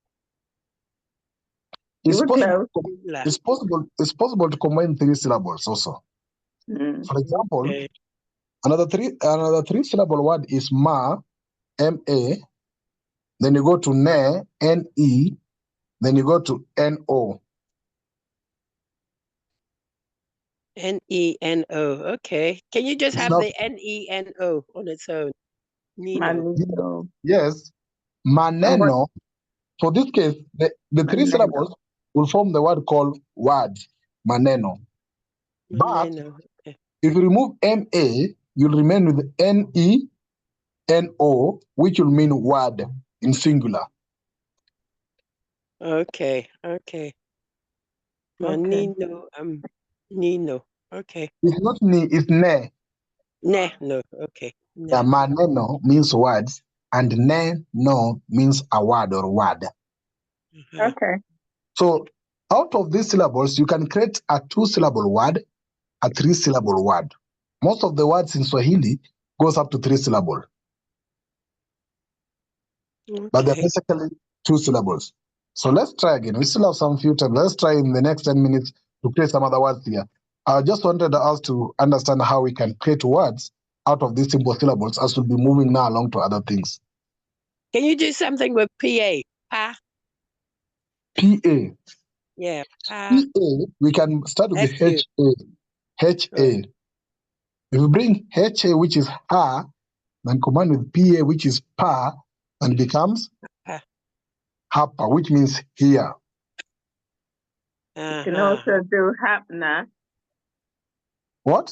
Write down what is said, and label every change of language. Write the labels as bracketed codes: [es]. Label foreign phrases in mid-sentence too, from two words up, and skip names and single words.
[en] It's would possible. know. It's possible to combine three syllables also. For example, another three syllable word is ma, M-A. Then you go to ne, N-E. Then you go to N-O. N-E-N-O. Okay. Can you just It's have not, the N-E-N-O on its own? Nino. Manito. yes, maneno. For this case, the three syllables will form the word called word, maneno. But Neno. Okay. if you remove MA, you'll remain with NENO, which will mean word in singular. Okay. Okay. Okay. [sw] Nino. Nino. [en] Okay. It's not ni, it's ne. Ne. No. Okay. Ne. Yeah, maneno means words, and ne no means a word or word. Uh-huh. Okay. So out of these syllables, you can create a 2-syllable word, a 3-syllable word. Most of the words in Swahili goes up to 3 syllables, but they're Okay. basically 2 syllables. So let's try again. We still have some few time. Let's try in the next 10 minutes to create some other words here. I just wanted us to understand how we can create words out of these simple syllables as we'll be moving now along to other things. Can you do something with PA? Pa. PA. Yeah. Pa. PA, we can start with the HU. HA. HA. If you bring HA, which is ha, then combine with PA, which is pa, and it becomes Pa. hapa, which means here. You can Uh-huh. also do hapna. What?